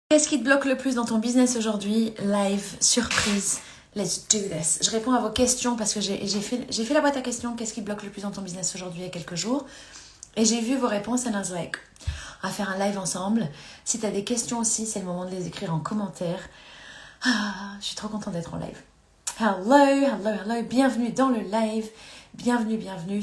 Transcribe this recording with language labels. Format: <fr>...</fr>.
<fr>Qu'est-ce qui te bloque le plus dans ton business aujourd'hui?</fr> <en>Live, surprise, let's do this.</en> <fr>Je réponds à vos questions parce que j'ai fait la boîte à questions. Qu'est-ce qui te bloque le plus dans ton business aujourd'hui il y a quelques jours? Et j'ai vu vos réponses</fr> <en>and I was like,</en> <fr>on va faire un live ensemble. Si tu as des questions aussi, c'est le moment de les écrire en commentaire. Je suis trop contente d'être en live. Hello. Bienvenue dans le live. Bienvenue.</fr>